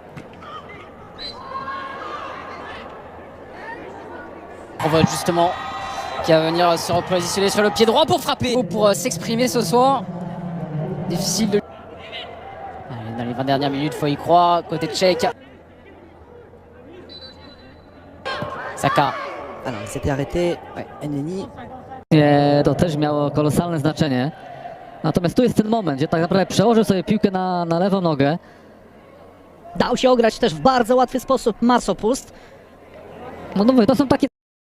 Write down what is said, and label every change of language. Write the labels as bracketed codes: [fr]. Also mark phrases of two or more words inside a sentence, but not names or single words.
[fr] On voit justement qui va venir se repositionner sur le pied droit pour frapper. Pour s'exprimer ce soir. Difficile de... Allez, dans les 20 dernières minutes, faut y croire. Côté tchèque. Saka. Alors, il s'était arrêté. Ouais, Enneni. [pl] To też miało kolosalne znaczenie. Natomiast tu jest ten moment, gdzie tak naprawdę przełożył sobie piłkę na lewą nogę. Dał się ograć też w bardzo łatwy sposób Masopust. No mówię, to są takie